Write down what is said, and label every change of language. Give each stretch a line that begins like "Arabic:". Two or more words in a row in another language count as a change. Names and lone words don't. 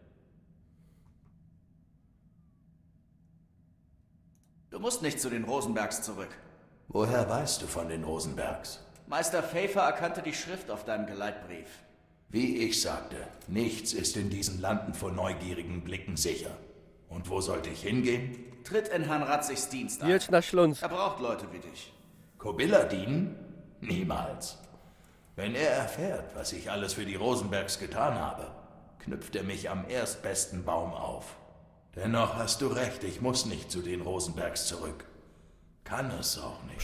German: Du musst nicht zu den Rosenbergs zurück. Woher weißt du von den Rosenbergs? Meister Pfeiffer erkannte die Schrift auf deinem Geleitbrief. Wie ich sagte, nichts ist in diesen Landen vor neugierigen Blicken sicher. Und wo sollte ich hingehen? Tritt in Herrn Ratzigs Dienst ein.
Polish: Jedź na Śląsk.
German: Er braucht Leute wie dich. Kobilla dienen? Niemals. Wenn er erfährt, was ich alles für die Rosenbergs getan habe, knüpft er mich am erstbesten Baum auf. Dennoch hast du recht, ich muss nicht zu den Rosenbergs zurück. Kann es auch nicht.